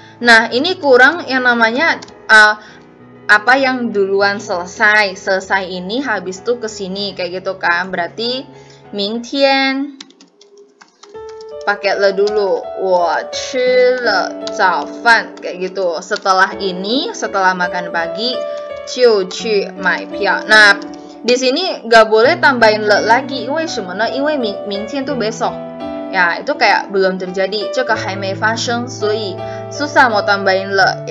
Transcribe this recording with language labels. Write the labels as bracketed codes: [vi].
[id] Nah, ini kurang yang namanya apa yang duluan selesai ini habis itu ke sini kayak gitu kan. Berarti 明天 pakai le dulu. [zh] 我吃了早饭 kayak gitu. [id] Setelah ini, setelah makan pagi [zh] 就去买票. [id] Nah, di sini nggak boleh tambahin le lagi. [zh] 为什么呢? [id] 因为明天 tuh besok. Ya, itu kayak belum terjadi, [zh] 这个还没发生, 所以 [id] susah mau tambahin le.